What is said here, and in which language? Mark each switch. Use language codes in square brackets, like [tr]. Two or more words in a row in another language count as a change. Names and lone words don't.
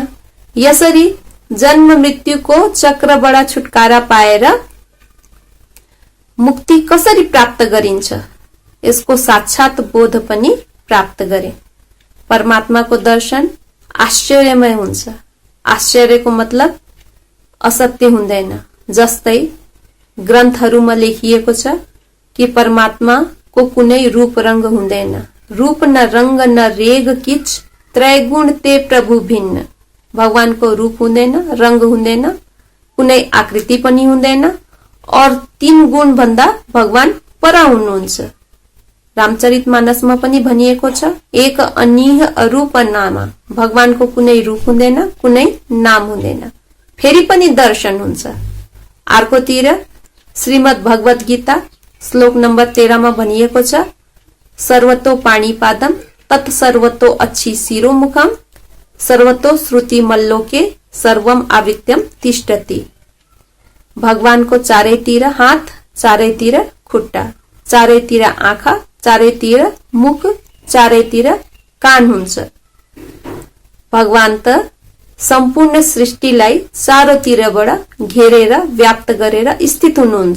[ne] यसरी जन्म मृत्युको चक्रबाट छुटकारा पाएर मुक्ति कसरी प्राप्त गरिन्छ, यसको साक्षात बोध पनि प्राप्त गरे। परमात्माको दर्शन आश्चर्यमय हुन्छ। आश्चर्यको मतलब असत्य हुँदैन। जस्तै ग्रन्थहरूमा लेखिएको छ कि परमात्माको कुनै रूप रंग हुँदैन। [hi] रूप न रंग न रेग किच त्रैगुण ते प्रभु भिन्न। [ne] भगवानको रूप हुँदैन, रंग हुँदैन, कुनै आकृति पनि हुँदैन और 3 गुण भन्दा भगवान पर हुनुहुन्छ। रामचरितमानसमा पनि भनिएको छ, [hi] एक अनिह अरूप नाम। [ne] भगवानको कुनै रूप हुँदैन, कुनै नाम हुँदैन, फेरि पनि दर्शन हुन्छ। अर्कोतिर श्रीमद् भगवत गीता श्लोक नम्बर 13 मा भनिएको छ, [sa] सर्वतो पाणिपादम तत् सर्वतो अच्छी शिरोमुखम सर्वतो श्रुति मल्लोके सर्वम आवृत्यम तिष्ठति। [ne] भगवानको चारैतिर हात, चारैतिर खुट्टा, चारैतिर आँखा, चारैतिर मुख, चारैतिर कान हुन्छ। भगवान त सम्पूर्ण सृष्टिलाई चारैतिरबाट घेरेर व्याप्त गरेर स्थित हुनुहुन्छ।